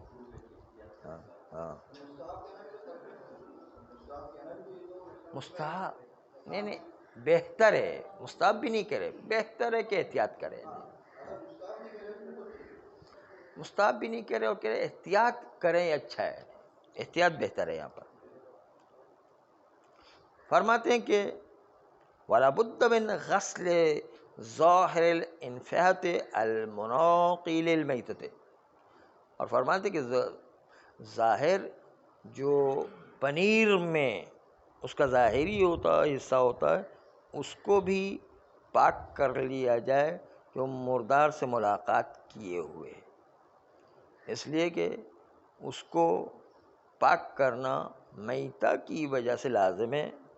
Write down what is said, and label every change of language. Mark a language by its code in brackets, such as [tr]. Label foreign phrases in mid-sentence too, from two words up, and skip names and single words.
[ur] ہاں ہاں، مستحب نہیں، بہتر ہے، مستحب بھی نہیں کہہ رہے، بہتر ہے کہ احتیاط کریں، مستحب بھی نہیں کہہ رہے اور کہہ رہے احتیاط کریں، اچھا ہے، احتیاط بہتر ہے۔ یہاں پر فرماتے ہیں کہ [ar] وَلَا بُدَّ مِنْ غَسْلِ ظَاهِرِ الْإِنْفِحَةِ الْمُنَاقِي لِلْمَيْتَةِ، [ur] اور فرماتے ہیں کہ ظاہر جو پنیر میں اس کا ظاہری ہوتا ہے حصہ ہوتا ہے اس کو بھی پاک کر لیا جائے جو مردار سے ملاقات کیے ہوئے، اس لیے کہ اس کو پاک کرنا میتہ کی وجہ سے لازم ہے۔